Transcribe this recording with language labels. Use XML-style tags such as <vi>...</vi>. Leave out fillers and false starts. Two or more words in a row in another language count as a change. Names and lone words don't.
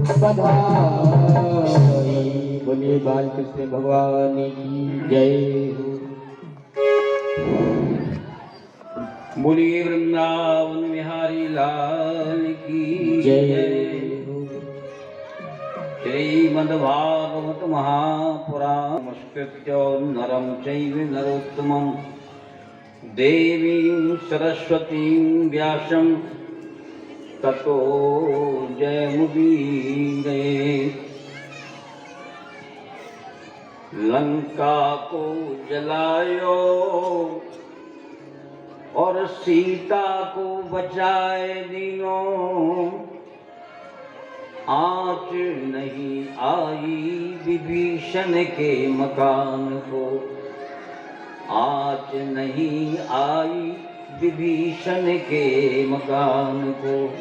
<hi>बधाई। बोलिए बाल कृष्ण भगवान की जय हो। बोलिए वृंदावन बिहारी लाल की जय जय। हो।</hi> <sa>श्रीमद्भागवत महापुराण संस्कृत्य नरं चैव नरोत्तमं देवीं सरस्वतीं व्यासं ततो जयमुदीरये।</sa> <hi>लंका को जलायो और सीता को बचाए दिनों, आँच नहीं आई विभीषण के मकान को, आँच नहीं आई विभीषण के मकान को।</hi>